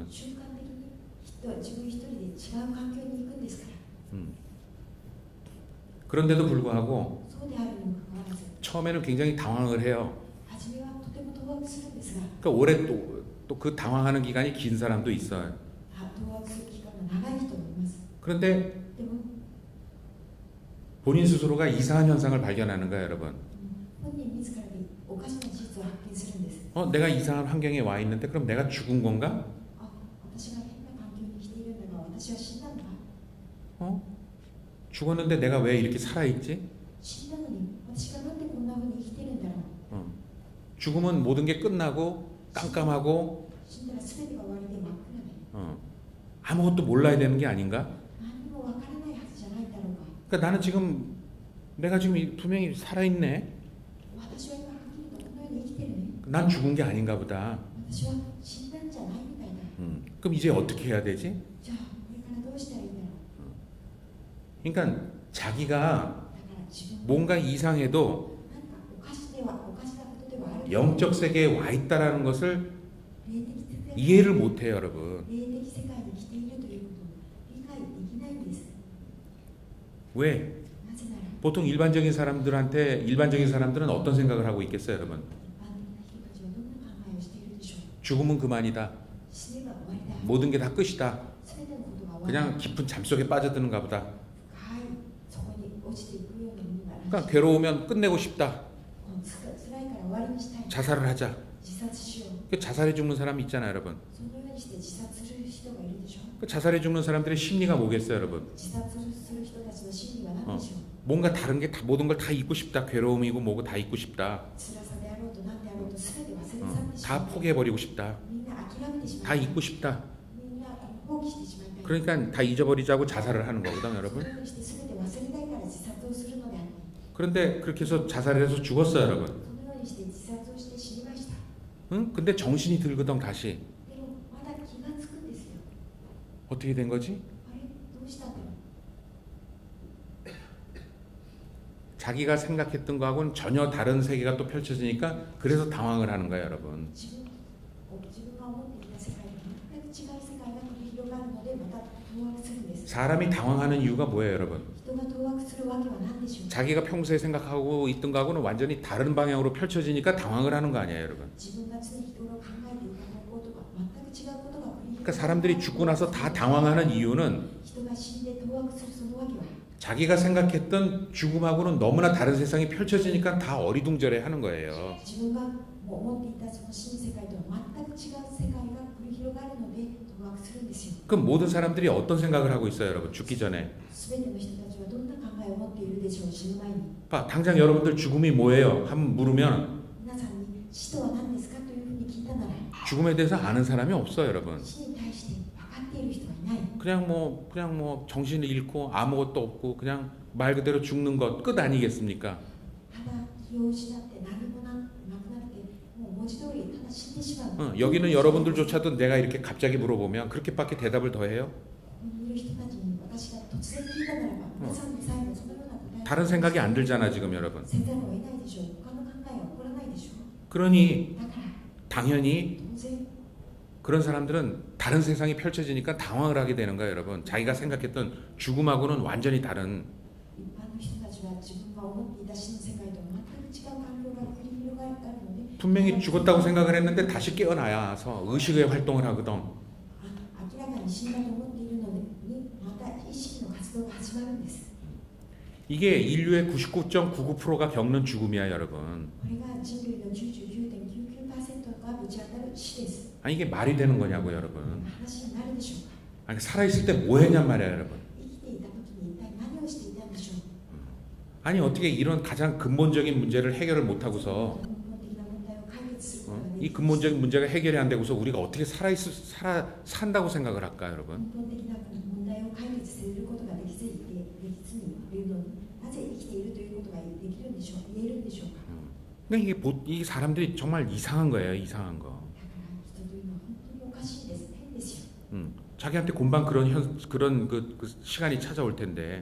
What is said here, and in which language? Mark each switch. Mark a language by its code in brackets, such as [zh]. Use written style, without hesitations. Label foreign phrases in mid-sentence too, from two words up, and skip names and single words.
[ja] 瞬間的に自分一人で違う環境に行くんですから。 [ko] 그런데도 불구하고 [ja] そうであるにもかかわらず、 [ko] 처음에는 굉장히 당황을 해요. [ja] 初めはとても当惑するんですが、 [ko] 그러니까 오래 또 그 당황하는 기간이 긴 사람도 있어요. [ja] 当惑する期間が長い人もいます。 [ko] 그런데 [ja] でも [ko] 본인 스스로가 이상한 현상을 발견하는 거예요, 여러분. [ja] 本人自らにおかしな事実を発見するんです。 [ko] 내가 이상한 환경에 와 있는데 그럼 내가 죽은 건가? [ja] あ、私が変な環境に来ているんだが、私は死んだんだ。 [ko] 죽었는데 내가 왜 이렇게 살아있지? [ja] 死んだのに、私がなんでこんな風に生きてるんだろう。 [ko] 죽으면 모든 게 끝나고 깜깜하고 [ja] 死んだら全てが終わりで真っ暗で、 [ko] 아무것도 몰라야 되는 게 아닌가? [ja] 何にもわからないはずじゃないだろうか。 [ko] 그러니까 나는 지금 내가 지금 분명히 살아있네. [ja] 私は今はっきりとこのように生きてるね。 [ko] 난 죽은 게 아닌가 보다. [ja] 私は死んだんじゃないみたいだ。 [ko] 그럼 이제 어떻게 해야 되지? [ja] じゃあ、これからどうしたらいいんだろう。 [ko] 그러니까 자기가 [ja] だから自分 [ko] 뭔가 이상해도 [ja] 何かおかしなことではある。 [ko] 영적 세계에 와 있다라는 것을 [ja] 霊的世界 [ko] 이해를 못해요, 여러분. [ja] 霊的世界に来ているということを理解できないんです。 [ko] 왜? [ja] なぜなら、 [ko] 보통 일반적인 사람들은 어떤 생각을 하고 있겠어요, 여러분? [ja] 一般的な人たちはどんな考えをしているでしょう。 [ko] 죽으면 그만이다. [ja] 死ねば終わりだ。 [ko] 모든 게 다 끝이다. [ja] 全てのことが終わ [ko] 그냥 [ja] り。 [ko] 깊은 잠속에 빠져드는가 보다. [ja] 深いそこに落ちていくようなものがある。 [ko] 그러니까 괴로우면 끝내고 싶다. [ja] 辛いから終わりにしたい。 [ko] 자살을 하자. [ja] 自殺しよう。 [ko] 그 자살해 죽는 사람이 있잖아요, 여러분. [ja] そのようにして自殺する人がいるでしょう。 [ko] 그 자살해 죽는 사람들의 심리가 뭐겠어요, 여러분? [ja] 自殺する人たちの心理は何でしょう。 [ko] 뭔가 다른 게 다 모든 걸 다 잊고 싶다. 괴로움이고 뭐고 다 잊고 싶다. [ja] 辛さであろうと何であろうと全て忘れ去ってしま [ko] 다 [ja] う。 [ko] 포기해버리고 싶다. [ja] みんな諦めてしま [ko] 다 [ja] う。 [ko] 잊고 싶다. [ja] みんな放棄してしまいたい。 [ko] 그러니까 다 잊어버리자고 자살을 하는 거거든, [ja] その [ko] 여러분. [ja] ようにして全て忘れたいから自殺をするのである。 [ko] 그런데 그렇게 해서 자살을 해서 죽었어요, 여러분. [ja] そのようにして自殺をして死にました。 [ko] 응? 근데 정신이 들거든 다시. [ja] でもまだ気がつくんですよ。 [ko] 어떻게 된 거지? [ja] あれどうしたんだろう。 [ko] 자기가 생각했던 거하고는 전혀 다른 세계가 또 펼쳐지니까 그래서 당황을 하는 거예요, 여러분. [ja] 自分が思っていた世界と全く違う世界が繰り広がるのでまた当惑するんです。 [ko] 사람이 당황하는 이유가 뭐예요, 여러분? [ja] 人が当惑するわけは何でしょう。 [ko] 자기가 평소에 생각하고 있던 거하고는 완전히 다른 방향으로 펼쳐지니까 당황을 하는 거 아니에요, 여러분? [ja] 自分が常日頃考えていた方向とか全く違うことが繰り広 [ko] 그러니까 [ja] がる。 [ko] 사람들이 죽고 나서 다 당황하는 이유는 [ja] 人が死んで当惑するそのわけは [ko] 자기가 생각했던 죽음하고는 너무나 다른 세상이 펼쳐지니까 다 어리둥절해 하는 거예요. [ja] 自分が思っていたその新世界とは全く違う世界が繰り広がるので当惑するんですよ。 [ko] 그럼 모든 사람들이 어떤 생각을 하고 있어요, 여러분? 죽기 전에. [ja] すべての人たちはどんな考えを持っているでしょう。死ぬ前に [ko] 당장 여러분들 죽음이 뭐예요? 한번 물으면 [ja] 皆さんに死とは何ですかというふうに聞いたなら [ko] 죽음에 대해서 아는 사람이 없어요, 여러분. [ja] 死に対して分かっている人はいない。 [ko] 그냥 뭐 정신을 잃고 아무것도 없고 그냥 말 그대로 죽는 것 끝 아니겠습니까? [ja] ただ気を失って何もなくなってもう文字通りただ死んでしまう。 [ko] 여기는 여러분들조차도 내가 이렇게 갑자기 물어보면 그렇게밖에 대답을 더 해요? [ja] ここにいる人たちに私が突然聞いたならば皆さんでさえもそのような答え [ko] 다른 생각이 안 들잖아, 지금 여러분. [ja] せざるを得ないでしょう。他の考えは起こらないでしょう。 [ko] 그러니 [ja] だから [ko] 당연히 [ja] 当然 [ko] 그런 사람들은 다른 세상이 펼쳐지니까 당황을 하게 되는 거예요, 여러분. 자기가 생각했던 죽음하고는 완전히 다른. [ja] 一般の人たちは自分が思っていた死の世界と全く違う環境が繰り広がるので [ko] 분명히 죽었다고 생각을 했는데 다시 깨어나서 의식의 활동을 하거든. [ja] 明らかに死んだと思っているのにまた意識の活動が始まるんです。 [ko] 이게 인류의 99.99%가 겪는 죽음이야, 여러분. [ja] これが人類の 99.99% がぶち当たる死です。 [ko] 아니 이게 말이 되는 거냐고, 여러분. [ja] 話になるでしょうか。 [ko] 아니 살아있을 때 뭐 했냔 말이야, 여러분. [ja] 生きていた時に一体何をしていたんでしょう。 [ko] 아니 어떻게 이런 가장 근본적인 문제를 해결을 못하고서 [ja] 根本的な問題を解 [ko] 이 근본적인 문제가 해결이 안 되고서 우리가 어떻게 산다고 생각을 할까, 여러분? [ja] 根本的な問題を解決することができずにいるのになぜ生きているということができるんでしょう言えるんでしょうか。 [ko] 그러니까 이 사람들이 정말 이상한 거예요, 이상한 거. [ja] だから人というのは本当におかしいです変ですよ。 [ko] 자기한테 금방 그런 그 시간이 찾아올 텐데